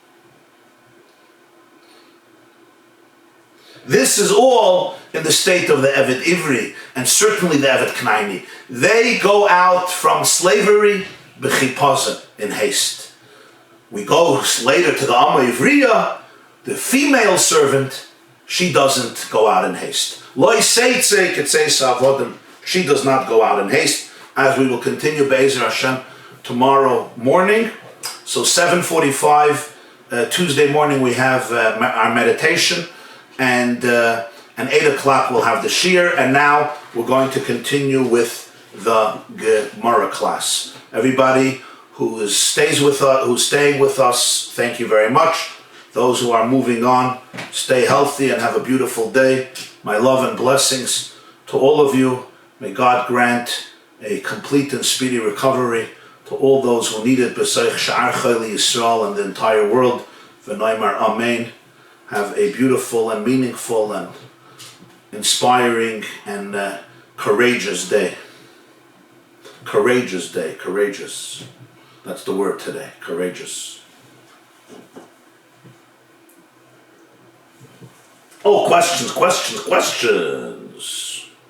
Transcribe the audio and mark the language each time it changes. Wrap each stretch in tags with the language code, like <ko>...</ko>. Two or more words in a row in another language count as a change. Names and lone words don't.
<en>This is all in the state of the</en> <he>עבד עברי,</he> <en>and certainly the</en> <he>עבד כנעני.</he> <en>They go out from slavery b'chipazon, in haste. We go later to the</en> <he>אמה עבריה,</he> <en>the female servant, she doesn't go out in haste.</en> <he>לא תצא כצאת עבדים,</he> <en>she does not go out in haste, as we will continue</en> <he>בעזרת השם</he> <en>tomorrow morning. So 7:45 Tuesday morning we have our meditation, and 8 o'clock we'll have the shir, and now we're going to continue with the Gemara class. Everybody who staying with us, thank you very much. Those who are moving on, stay healthy and have a beautiful day. My love and blessings to all of you. May God grant a complete and speedy recovery to all those who need it,</en> <he>בתוך שאר חולי ישראל</he> <en>and the entire world.</en> <he>ונאמר אמן.</he> <en>Have a beautiful and meaningful and inspiring and courageous day. Courageous day. Courageous. That's the word today. Courageous. Oh, questions.</en>